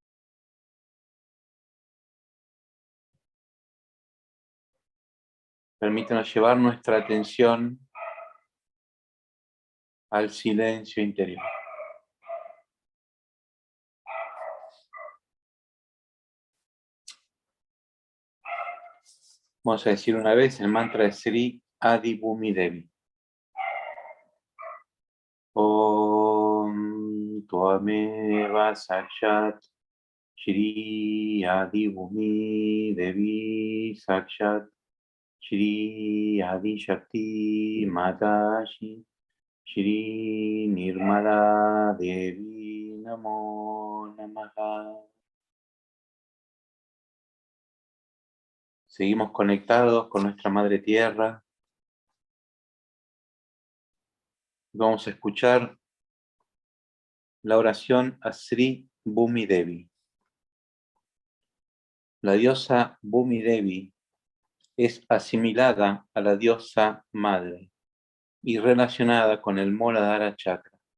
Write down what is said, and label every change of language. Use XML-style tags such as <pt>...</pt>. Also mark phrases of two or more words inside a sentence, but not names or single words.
<es>Permítenos llevar nuestra atención al silencio interior. Vamos a decir una vez el mantra de Sri Adi Bhumi Devi.</es> <sa>ॐ त्वमेव साक्षात् श्री आदि भूमि देवी साक्षात् श्री आदि शक्ति माताजी श्री निर्मला देवी नमो नमः.</sa> <es>Seguimos conectados con nuestra Madre Tierra. Vamos a escuchar la oración a Sri Bhumi Devi. La diosa Bhumi Devi es asimilada a la diosa Madre y relacionada con el Muladhara Chakra.</es>